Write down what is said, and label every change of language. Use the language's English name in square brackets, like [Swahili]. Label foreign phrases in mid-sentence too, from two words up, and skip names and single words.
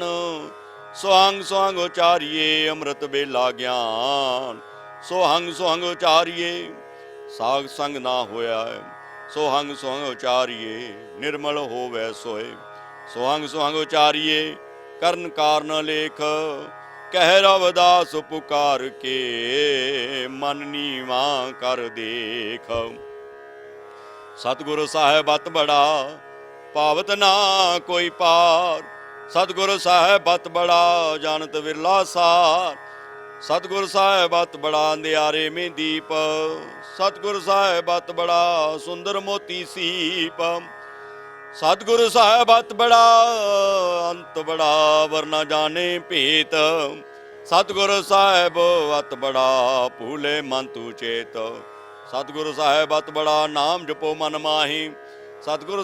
[Hindi] सोहंग सोहंग उचारिये अमृत बेला ज्ञान। सोहंग सोहंग उचारिये साग संग ना होया। सोहंग सोहंग उचारिये निर्मल होवै सोए। सोहंग सोहंग उचारिये कर्ण कारण लेख। कह रविदास पुकार के मन नीवा कर देख। सतगुरु साहेब अत बड़ा पावत ना कोई पार। सतगुरु साहेब अत बड़ा जानत विरला सार। सतिगुर साहिब अत बड़ा अंधिआरे में दीप, सतिगुर साहिब अत बड़ा सुंदर मोती सीप, सतिगुर साहिब अत बड़ा अंत बड़ा वरना जाणे भेत, सतिगुर साहिब अत बड़ा भूले मन तू चेत, सतिगुर साहिब अत बड़ा नाम जपो मन माही, सतिगुर